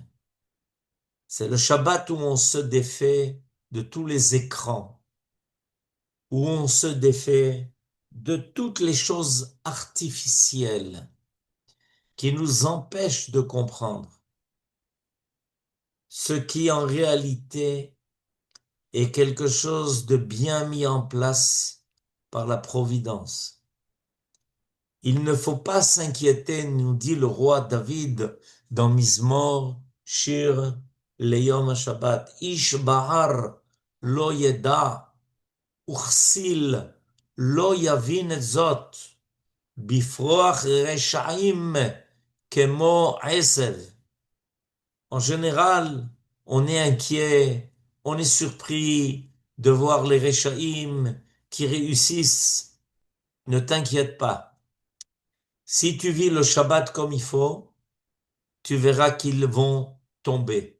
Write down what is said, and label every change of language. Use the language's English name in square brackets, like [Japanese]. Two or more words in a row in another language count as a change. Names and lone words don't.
[French] C'est le Shabbat où on se défait de tous les écrans, où on se défait de toutes les choses artificielles qui nous empêchent de comprendre ce qui en réalité est quelque chose de bien mis en place par la Providence. Il ne faut pas s'inquiéter, nous dit le roi David dans Mizmor Shir Leyom HaShabbat, [Hebrew] איש בער לא ידע וכסיל לא יבין את זאת בפרח רשעים כמו עשב. [French] En général, on est inquiet, on est surpris de voir les reshaim qui réussissent. Ne t'inquiète pas. Si tu vis le Shabbat comme il faut, tu verras qu'ils vont tomber.